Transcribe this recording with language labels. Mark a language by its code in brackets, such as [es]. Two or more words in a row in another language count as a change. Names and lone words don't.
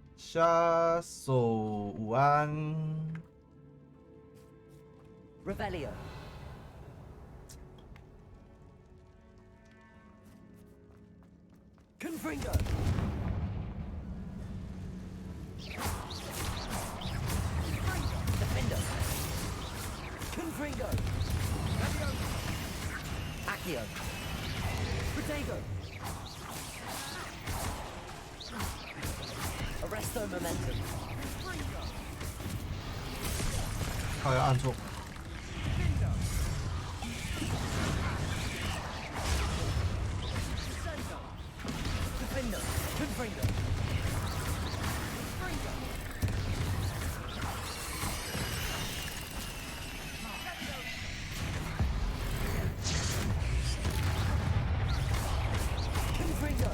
[zh] 下手午安。 [en] Revelio. Confringo. Defender. Confringo. Accio. Protego. Arresto momentum. [zh] 靠，要按错。 [en] Defender. Confringo. Confringo.